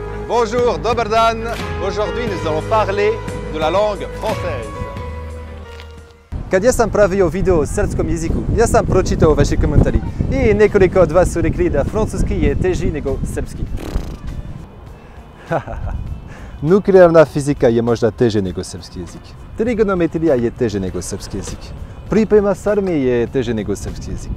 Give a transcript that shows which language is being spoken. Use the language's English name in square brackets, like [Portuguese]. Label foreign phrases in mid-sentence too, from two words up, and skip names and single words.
[French] Bonjour, [Serbian] dobar dan. [French] Aujourd'hui nous allons parler de la langue française. [Serbian] Kad ja sam pravio video o srpskom jeziku, ja sam pročitao vaše komentari i nekoliko od vas su rekli da francuski je teži nego srpski. Nuklearna fizika je možda teže nego srpski jezik. Trigonometrija je teže nego srpski jezik. Priprema s armije je teže nego srpski jezik.